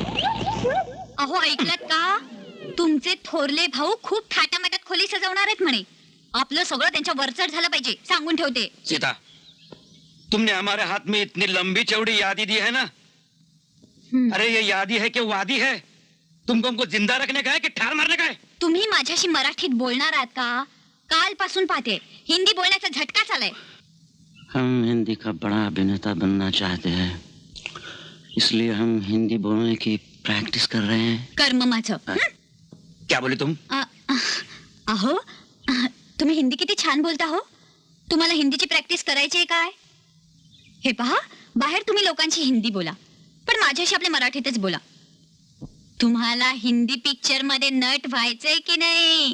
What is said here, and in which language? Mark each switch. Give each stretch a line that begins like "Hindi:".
Marathi: अहो ऐकलत का? तुमचे थोरले भाऊ खूप थाटामाटात खोली सजवणार आहेत म्हणे. आपलं सगळं त्यांच्या वरचढ झालं पाहिजे, सांगून ठेवते.
Hindi: सीता, तुमने हमारे हाथ में इतनी लंबी चौड़ी यादी दी है ना. अरे ये यादी है कि वादी है? तुमको हमको जिंदा रखने का है कि ठार मारने का है?
Marathi: तुम्ही माझ्याशी मराठीत बोलणार आहात का? कालपासून पाहते हिंदी बोलण्याचा झटका आलाय.
Hindi: हम हिंदी का बड़ा अभिनेता बनना चाहते हैं, इसलिए हम हिंदी बोलने की प्रैक्टिस कर रहे हैं.
Marathi: कर्म माझं.
Hindi: क्या बोले तुम?
Marathi: अहो तुम्ही हिंदी किती छान बोलता हो. तुम्हाला हिंदीची प्रॅक्टिस करायची आहे काय? हे पहा, बाहेर तुम्ही लोकांची हिंदी बोला, पण माझ्याशी आपल्या मराठीतच बोला. तुम्हाला हिंदी पिक्चर मध्ये नट व्हायचंय की नाही?